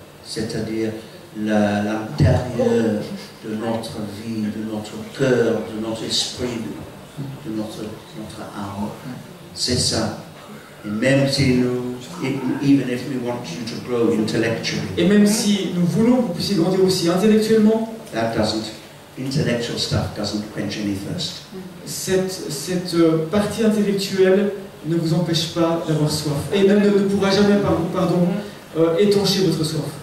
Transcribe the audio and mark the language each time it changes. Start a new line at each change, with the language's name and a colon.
French: C'est-à-dire l'intérieur de notre vie, de notre cœur, de notre esprit, de notre âme. C'est ça. Et même si nous,
English: even if we want you to grow intellectually,
French: Et même si nous voulons que vous puissiez grandir aussi intellectuellement,
English: intellectual stuff doesn't quench any thirst.
French: cette partie intellectuelle ne vous empêche pas d'avoir soif. Et ne pourra jamais, étancher votre soif.